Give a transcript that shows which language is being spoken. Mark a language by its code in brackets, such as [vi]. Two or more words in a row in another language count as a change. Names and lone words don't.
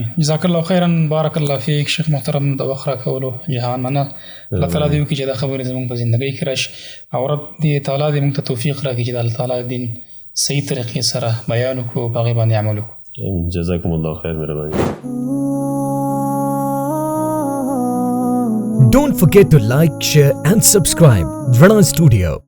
[ar] جزاک الله خیرا، بارک الله فیک. [ps] شیخ محترم د وخت راکولو جهان مننه. الله تعالی دې وکړي چې دا خبرې زموږ په زندګۍ کې راشي او رب دې تعالی دې موږ ته توفیق راکړي چې د الله تعالی دین صحیح طریقې سره بیان وکړو، په هغې باندې عمل وکړو. [ar] امین. جزاکم الله خیر. مهرباني. [en] Don't forget to like, share and subscribe Rana Studio.